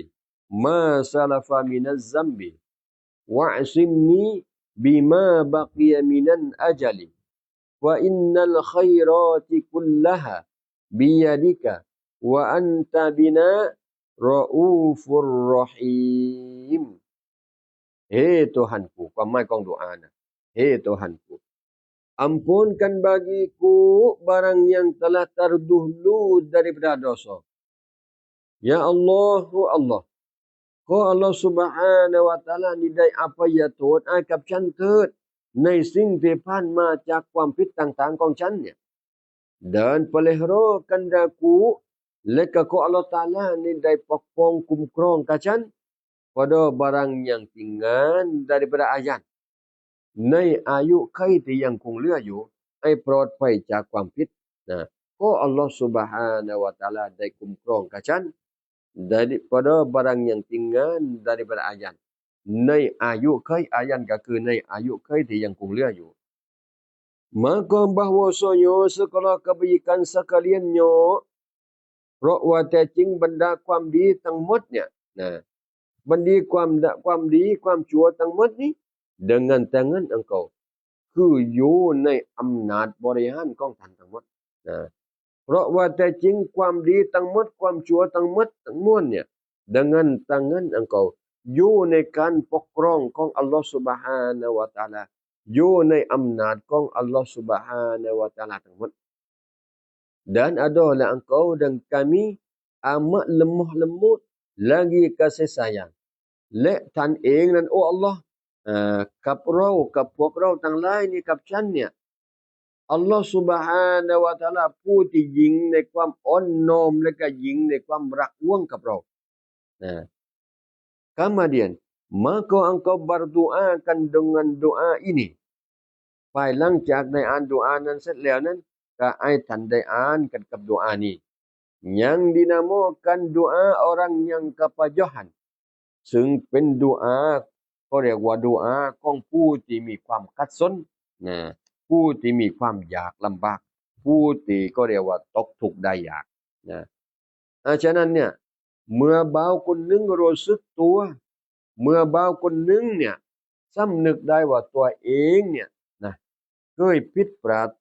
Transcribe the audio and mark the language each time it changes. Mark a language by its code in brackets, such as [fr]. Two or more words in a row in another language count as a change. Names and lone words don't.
[ar] ما سلف من الذنب واعصمني بما بقي من الأجل وإن الخيرات كلها بيدك وأنت بنا رؤوف رحيم เฮ้Tuhanku [th] ความหมายของดุอานะเฮ้ [ms] Tuhanku ampunkan bagiku barang yang telah terdahulu daripada dosa [ar] يا الله الله [th] ขอ [ar] الله سبحانه وتعالى [th] นี่ได้อภัยโทษให้กับฉันเถิดในสิ่งที่ผ่าน มาจากความผิดต่างๆของฉันเนี่ย [ms] dan peliharakan aku [th] และก็ขอ [ar] الله تعالى [th] นี่ได้ปก ป้องคุ้มครองกับฉัน [ms] pada barang yang tinggal daripada ayat [th] ในอายุไขที่ยังคงเหลืออยู่ให้ปลอดภัยจากความผิดนะขอ [ar] الله سبحانه وتعالى [th] ได้คุ้มครองกับฉัน [ms] daripada barang yang tinggal daripada ayat [th] ในอายุไขayat ก็คือในอายุไขที่ยังคงเหลืออยู่ [ms] maka bahwasanya segala kebaikan sekaliannya [th] เพราะว่าแต่จริงบรรดาความดีทั้งหมดเนี่ยนะบรรดาความ ดีความชั่วทั้งหมดนี้ [ms] dengan tangan engkau [th] คืออยู่ในอำนาจบริหารของท่านทั้งหมดนะเพราะว่าแต่จริงความดีทั้งหมดความชั่วทั้งหมดทั้งมวลเนี่ย [ms] dengan tangan engkau [th] อยู่ในการปกครองของ [ar] الله سبحانه وتعالى [th] อยู่ในอำนาจของ [ar] الله سبحانه وتعالى [th] ทั้งหมด [ms] dan adalah engkau dan kami amat lemah lembut lagi kasih sayang [th] และท่านเองนั้นโอ้อัลเลาะห์กับเรากับพวกเราทั้งหลายนี่กับฉันเนี่ย [ar] الله سبحانه وتعالى [th] ผู้ที่ยิ่งในความอ่อนน้อมและก็ยิ่งในความรักห่วงกับเรา [ms] kemudian maka engkau berdoakan dengan doa ini [th] ภายหลังจากได้อ่าน ดุอานั้นเสร็จแล้วนั้นก็ให้ท่านได้อ่านกันกับดุอานี้ [ms] yang dinamakan doa orang yang kepayahan [th] ซึ่งเป็นดุอาก็เรียกว่าดุอาของผู้ที่มีความขัดสนนะผู้ที่มีความยากลำบากผู้ที่ก็เรียก ว่าตกทุกข์ได้ยากนะฉะนั้นเนี่ยเมื่อบ่าวคนหนึ่งรู้สึกตัวเมื่อบ่าวคนหนึ่งเนี่ยสำนึกได้ว่าตัวเองเนี่ยนะเคยผิดพลาดต่